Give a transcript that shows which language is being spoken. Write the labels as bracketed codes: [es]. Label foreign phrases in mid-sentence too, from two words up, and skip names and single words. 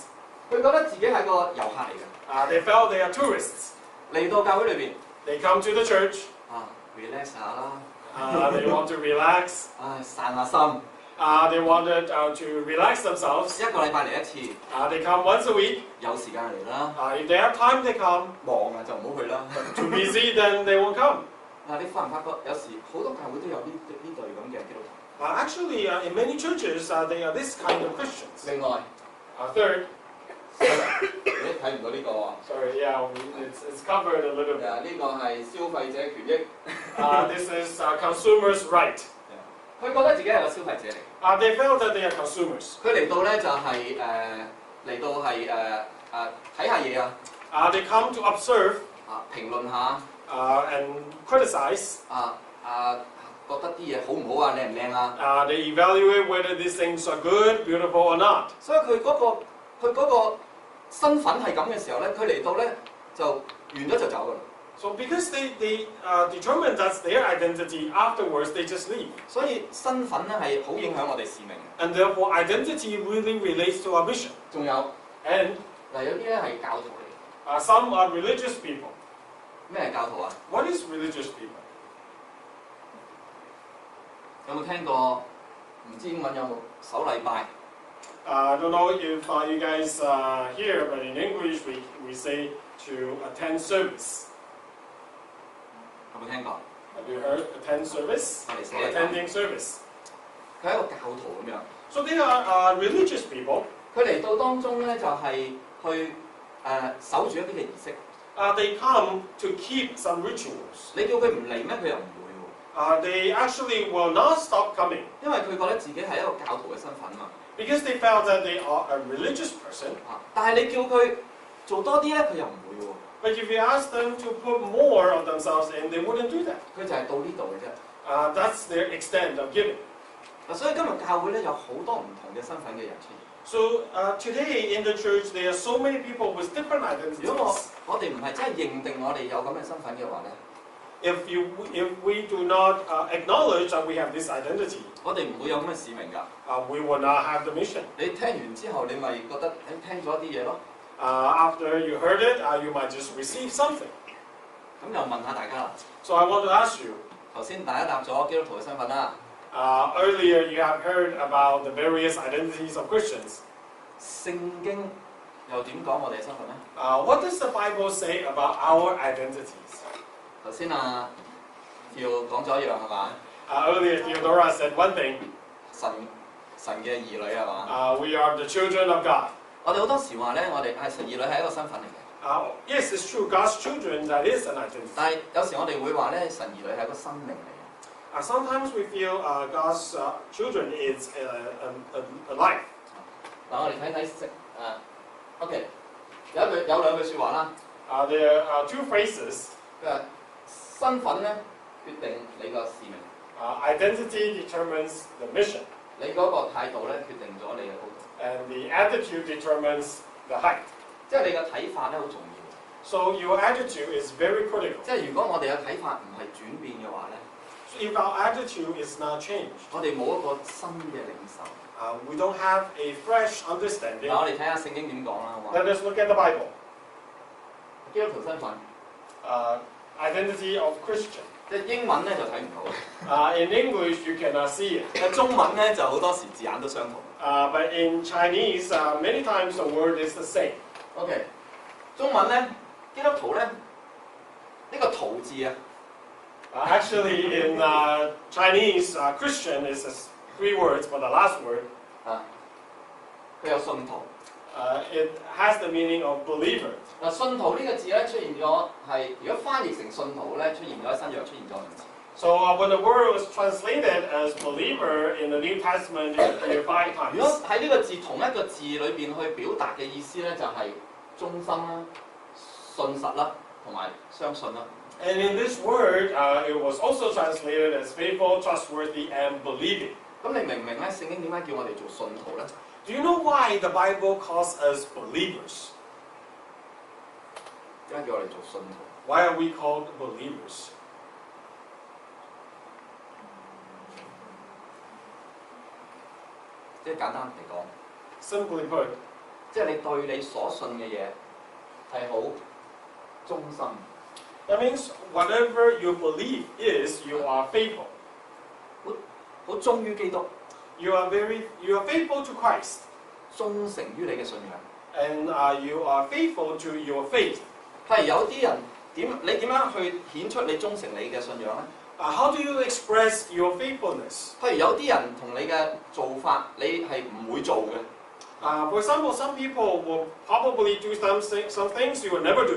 [yue] 佢覺得自己係個遊客嚟嘅， [en] they felt they are tourists. [yue] 嚟到教會裏邊 [en] They come to the church. [yue] relax 下啦， [en] They want to relax. [yue] 散下心， [en] They wanted to relax themselves. [yue] 一個禮拜嚟一次， [en] They come once a week. [yue] 有時間嚟啦， [en] If they have time, they come. [yue] 忙啊就唔好去啦。 [en] Too busy, then they won't come. [yue] 你發唔發覺有時好多教會都有呢類咁嘅基督徒？ [en] Actually, in many churches, they are this kind of Christians. [yue] 另外， [en] Third, [yue] 你睇唔到呢個喎。 [en] sorry, yeah, it's covered a little bit. [yue] 呢個係消費者權益。 [en] This is consumers' right. [yue] 佢覺得自己係個消費者嚟。 [en] They felt that they are consumers. [yue] 佢嚟到咧就係嚟到係睇下嘢啊。 [en] They come to observe [yue] 評論下。 [en] and criticize. [yue] 覺得啲嘢好唔好啊，靚唔靚啊？ [en] They evaluate whether these things are good, beautiful or not. [yue] 所以佢嗰個身份係咁嘅時候咧，佢嚟到咧就完咗就走㗎啦。 [en] So because they determine that's their identity, afterwards they just leave. [yue] 所以身份咧係好影響我哋使命嘅。 [en] And therefore identity really relates to our mission. [yue] 仲有 [en] And [yue] 嗱，有啲咧係教徒嚟。 [en] some are religious people. [yue] 咩係教徒啊？ [en] What is religious people? [yue] 有冇聽過？唔知英文有冇守禮拜？ [en] I don't know if you guys hear, but in English we say to attend service. [yue] 有冇聽過？ [en] Have you heard attend service? Attending service. [yue] 佢係一個教徒咁樣。 [en] So they are religious people. [yue] 佢嚟到當中咧就係去守住一啲嘅儀式。 [en] They come to keep some rituals. [yue] 你叫佢唔嚟咩？佢又唔會喎。 [en] They actually will not stop coming. [yue] 因為佢覺得自己係一個教徒嘅身份嘛。 [en] Because they felt that they are a religious person. [yue] 但係你叫佢做多啲咧，佢又唔會喎。 [en] But if you ask them to put more of themselves in, they wouldn't do that. [yue] 佢就係到呢度嘅啫。 [en] That's their extent of giving. [yue] 所以今日教會咧有好多唔同嘅身份嘅人出現。 [en] So today in the church, there are so many people with different [yue] 如果 [en] identities. [yue] 我哋唔係真係認定我哋有咁嘅身份嘅話咧， [en] If we do not acknowledge that we have this identity, [yue] 我哋唔會有咁嘅使命㗎。 [en] we will not have the mission. [yue] 你聽完之後，你咪覺得聽咗一啲嘢咯。 [en] After you heard it, you might just receive something. [yue] 咁又問下大家啦。 [en] So I want to ask you. [yue] 頭先大家答咗基督徒嘅身份啦。 [en] Earlier, you have heard about the various identities of Christians. [yue] 聖經又點講我哋嘅身份咧？ [en] What does the Bible say about our identities? [yue] 頭先要講咗一樣係嘛？ [en] Earlier, Theodora said one thing. [yue] 神嘅兒女係嘛？ [en] We are the children of God. [yue] 我哋好多時話咧，我哋係神兒女係一個身份嚟嘅。 [en] Yes, it's true. God's children, that is an identity. [yue] 但係有時我哋會話咧，神兒女係一個生命嚟嘅。 [en] Sometimes we feel God's children is a life. [yue] 嗱，我哋睇睇OK， 有兩句説話啦。 [en] There are two phrases. [yue] 佢話身份咧決定你個使命。 [en] Identity determines the mission. [yue] 你嗰個態度咧決定咗你嘅高度。 [en] And the attitude determines the height. [yue] 即係你嘅睇法咧好重要。 [en] So your attitude is very critical. [yue] 即係如果我哋嘅睇法唔係轉變嘅話咧， [en] So if our attitude is not changed, [yue] 我哋冇一個新嘅領受。 [en] we don't have a fresh understanding. [yue] 嗱，我哋睇下聖經點講啦，好嘛？ [en] Let us look at the Bible. [yue] 基督徒身份， [en] Identity of Christian. [yue] 即係英文咧就睇唔到。 [en] In English, you cannot see it. [yue] 中文咧就好多時字眼都相同。 [en] But in Chinese, many times the word is the same. [yue] OK， 中文咧，基督徒咧，呢個徒字啊， [en] Actually, in Chinese, Christian is three words, but the last word, [yue] 佢有信徒。 [en] it has the meaning of believer. [yue] 嗱，信徒呢個字咧出現咗係，如果翻譯成信徒咧，出現咗喺新約出現咗兩次。 [en] So when the word was translated as believer in the New Testament, it appeared 5 times. [yue] 如果喺呢個字同一個字裏邊去表達嘅意思咧，就係忠心啦、信實啦，同埋相信啦。 [en] And in this word, it was also translated as faithful, trustworthy, and believing. [yue] 咁你明唔明咧？聖經點解叫我哋做信徒咧？ [en] Do you know why the Bible calls us believers? [yue] 點解叫我哋做信徒？ [en] Why are we called believers? [yue] 即係簡單嚟講， [en] Simply put, [yue] 即係你對你所信嘅嘢係好忠心。 [en] that means whatever you believe is, you are faithful. [yue] 好忠於基督。 [en] you are faithful to Christ, [yue] 忠誠於你嘅信仰。 [en] and you are faithful to your faith. [yue] 係有啲人你點樣去顯出你忠誠你嘅信仰咧？ [en] How do you express your faithfulness? [yue] 譬如有啲人同你嘅做法，你係唔會做嘅。 [en] For example, some people will probably do some things you will never do.